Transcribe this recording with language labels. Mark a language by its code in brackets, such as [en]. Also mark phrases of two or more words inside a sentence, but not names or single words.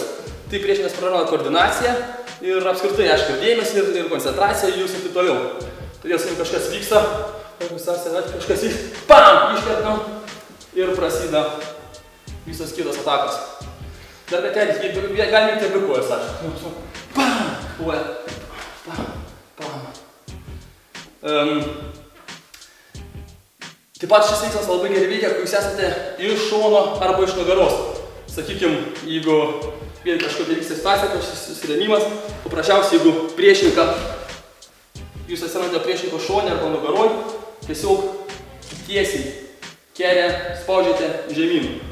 [lt] Tai priešininkas praranda koordinaciją ir apskritai, aišku, ir dėmesį, ir koncentraciją jūs ir taip toliau. Todėl, jeigu kažkas vyksta, kažkas vyksta, pam, iškertam ir prasideda visas kitas atakas. Dar kartelį, galime įti abi kojas, aišku. Pam, koja, pam, pam. Taip pat šis veiksmas labai gerai veikia, kai jūs esate iš šono arba iš nugaros. Sakykime, jeigu vėl kažkokia vyksta situacija, kažkoks susirėmimas, paprasčiausiai, jeigu priešininką, jūs atsirandate priešininko šone arba nugaroj, tiesiog tiesiai kelią spaudžiate žemyn.